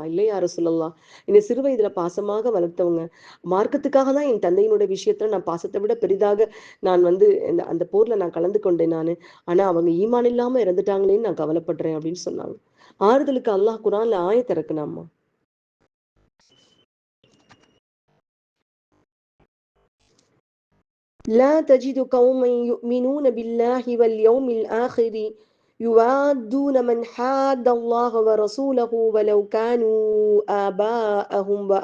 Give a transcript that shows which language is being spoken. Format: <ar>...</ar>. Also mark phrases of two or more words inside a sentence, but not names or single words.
<ta>இல்லை யார சொல்லலாம். என்னை சிறு வயதுல பாசமாக வளர்த்தவங்க. மார்க்கத்துக்காக தான் என் தந்தையினுடைய விஷயத்துல நான் பாசத்தை விட பெரிதாக நான் வந்து அந்த போர்ல நான் கலந்து கொண்டேன் நானு. ஆனா அவங்க ஈமான் இல்லாம இறந்துட்டாங்களேன்னு நான் கவலைப்படுறேன் அப்படின்னு சொன்னாங்க. ஆறுதலுக்கு அல்லாஹ் குர்ஆன்ல ஆயத் இறக்குனாமா.</ta> <ar>لا تجد قوما يؤمنون بالله واليوم الآخر يوادون من حاد الله ورسوله ولو كانوا آباءهم</ar>